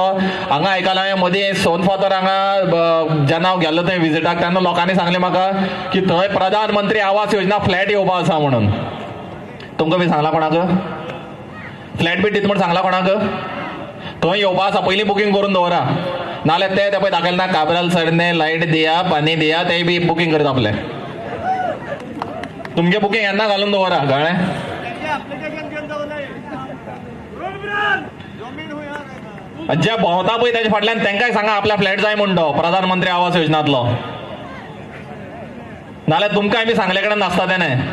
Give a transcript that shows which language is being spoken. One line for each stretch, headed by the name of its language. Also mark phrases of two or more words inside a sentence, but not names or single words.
Konkani: हांगा आयकलां हांवें मदीं सोन फातर हांगा जेन्ना हांव गेल्लो थंय विजिटाक तेन्ना लोकांनी सांगलें म्हाका की थंय प्रधानमंत्री आवास योजना फ्लॅट येवपा आसा म्हणून. तुमकां बी सांगलां कोणाक? फ्लॅट बी दित म्हूण सांगलां कोणाक? थंय येवपा आसा पयलीं बुकींग करून दवरा नाल्यार ते पळय दाखयलें ना काबराल सरने
Hindi: लायट दिया पानी दिया
Konkani: ते बी बुकींग करता आपलें. तुमगे बुकींग येन्ना घालून दवरा कळ्ळें? जे भोंवता पळय तेच्या फाटल्यान तांकांय सांगा आपल्या फ्लॅट जाय म्हूण तो प्रधानमंत्री आवास योजनांतलो. नाल्यार तुमकां आमी सांगले कडेन नासता तेणे.